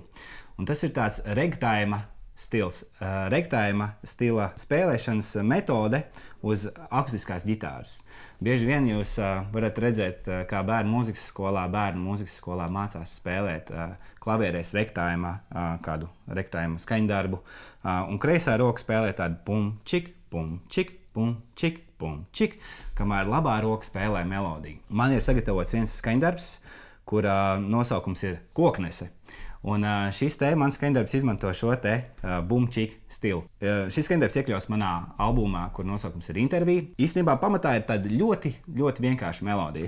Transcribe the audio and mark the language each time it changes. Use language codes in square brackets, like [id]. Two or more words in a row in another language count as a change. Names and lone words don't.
[lv] Un tas ir tāds ragtime stils, ragtime stila spēlēšanas metode uz akustiskās ģitāras. Bieži vien jūs varat redzēt, kā bērnu mūzikas skolā mācās spēlēt klavierēs ragtime, kādu ragtime skaņdarbu, un kreisā roka spēlē tādu pum-chick, pum-chick, pum-chick, pum-chick, kamēr labā roka spēlē melodiju. Man ir sagatavots viens skaņdarbs, kura nosaukums ir koknese. Un šis mans skaņdarbs izmanto šo boom-chick stilu. Šis skaņdarbs iekļaus manā albumā, kur nosaukums ir Intervija. Īstenībā pamatā ir tāda ļoti, ļoti vienkārša melodija.